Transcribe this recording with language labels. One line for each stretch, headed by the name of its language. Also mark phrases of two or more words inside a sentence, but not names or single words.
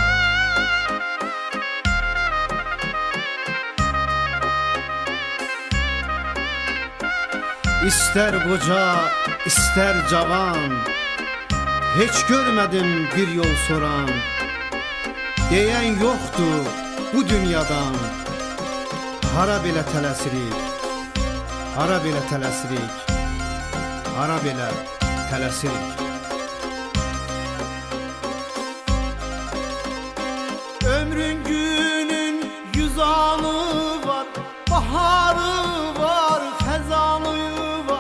Turkish: İster koca, ister cavan, hiç görmedim bir yol soran. Diyen yoktu bu dünyadan,
Azerbaijani: hara belə tələsirik, hara belə tələsirik, hara belə tələsirik. Ömrün günün 100 anı var, baharı var, xəzanı var.